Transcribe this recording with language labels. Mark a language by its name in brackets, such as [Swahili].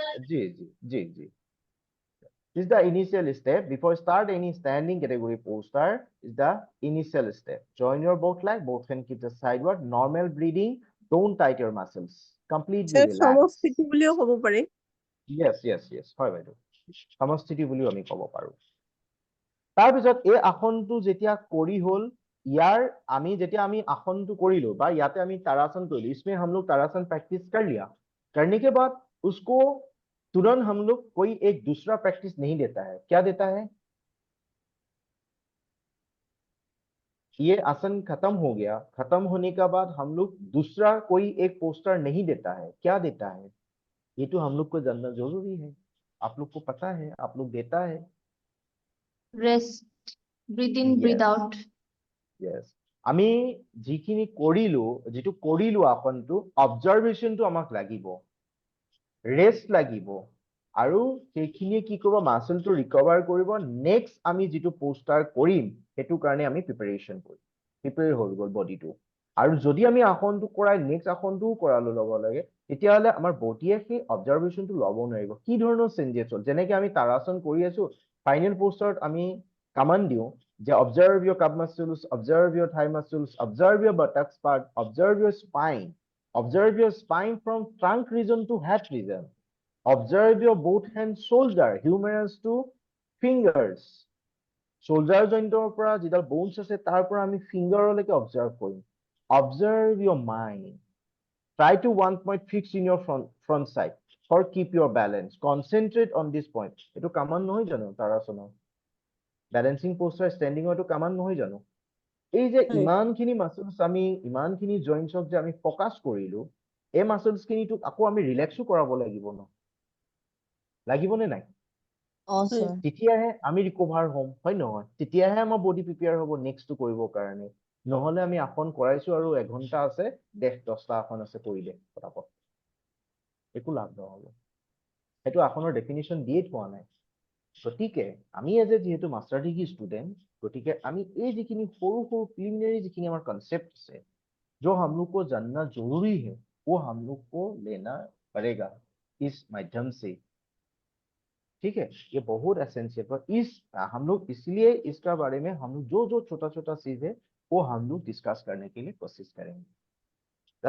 [English] जी जी जी जी This is the initial step. Before start any standing category poster is the initial step. Join your both leg, both hand keep the sideward. Normal breathing, don't tight your muscles. Completely sir relax. [Assamese] সমস্থিতি বুলিও ক'ব পাৰি। [English] Yes, yes, yes. [Assamese] হয় বাইদেউ, সমস্থিতি বুলিও আমি ক'ব পাৰো। তাৰপিছত এই আসনটো যেতিয়া কৰি হ'ল, ইয়াৰ যেতিয়া আমি আসনটো কৰিলো বা ইয়াতে আমি तारासन কৰিলো, [Hindi] इसमें हम लोग तारासन प्रैक्टिस कर लिया। करने के बाद उसको तुरंत हम लोग कोई एक दूसरा प्रैक्टिस नहीं देता है। क्या देता है? ये आसन खत्म हो गया, खत्म होने के बाद हम लोग दूसरा कोई एक पोस्टर नहीं देता है। क्या देता है? ये तो हम लोग को जानना जरूरी है। आप लोग को पता है, आप लोग देता है [English] Rest. Breathe in, breathe Yes. out. Yes. [Assamese] আমি যিখিনি কৰিলো, যিটো কৰিলো আসনটো, অবজাৰভেশ্যনটো আমাক লাগিব, ৰেষ্ট লাগিব, আৰু সেইখিনিয়ে কি কৰিব, মাসলটো ৰিকভাৰ কৰিব। নেক্সট আমি যিটো পোষ্টাৰ কৰিম সেইটো কাৰণে আমি প্ৰিপাৰেচন কৰিম, প্ৰিপেয়াৰ হৈ গ'ল বডিটো। আৰু যদি আমি আসনটো কৰাই নেক্সট আসনটোও কৰালো ল'ব লাগে, তেতিয়াহ'লে আমাৰ বডিয়ে সেই অবজাৰভেশ্যনটো ল'ব নোৱাৰিব কি ধৰণৰ চেঞ্জেছ হ'ল। যেনেকে আমি তাৰাসন কৰি আছো, ফাইনেল পোষ্টাৰত আমি কমাণ্ড দিওঁ যে [English] observe your calf muscles, observe your thigh muscles, observe your buttocks part, observe your spine, observe your spine from trunk region to head region, observe your both hands shoulder, humerus to fingers, shoulder jointer [Assamese] পৰা যিডাল bones আছে তাৰ পৰা আমি ফিংগাৰলৈকে observe কৰিম। [English] Observe your mind, try to one point fix in your front side for keep your balance, concentrate on this point। [Assamese] এইটো কামান নহয় জানো তাৰাসনৰ বেলেন্সিং পোষ্টাৰ ষ্টেণ্ডিঙৰটো কামান নহয় জানো? এই যে ইমানখিনি মাসলছ আমি ইমানখিনি জইন্টছক যে আমি ফকাস কৰিলো, এই মাসলছখিনিটোক আকৌ আমি ৰিলেক্সো কৰাব লাগিব ন, লাগিবনে নাই? [English] sir. [Assamese] তেতিয়াহে আমি ৰিকভাৰ হ'ম, হয় নহয়? তেতিয়াহে আমাৰ বডি প্ৰিপেয়াৰ হ'ব নেক্সটটো কৰিবৰ কাৰণে। নহ'লে আমি আসন কৰাইছো আৰু এঘণ্টা আছে, 10টা আসন আছে, কৰি দে পটাপট, একো লাভ নহ'ব। সেইটো আসনৰ ডেফিনিশ্যন দিয়ে থোৱা নাই। গতিকে আমি যিহেতু মাষ্টাৰ ডিগ্ৰী ষ্টুডেণ্ট, গতিকে আমি এই যিখিনি সৰু সৰু প্ৰিলিমিনাৰী যিখিনি আমাৰ কনसेप्ट আছে, [Hindi] जो हम लोग को जानना जरूरी है, वो हम लोग को लेना पड़ेगा इस माध्यम से। ठीक है, ये बहुत एसेंशियल, पर हम लोग इसलिए इसका बारे में हम लोग जो जो छोटा छोटा चीज है वो हम लोग डिस्कस करने के लिए कोशिश करेंगे।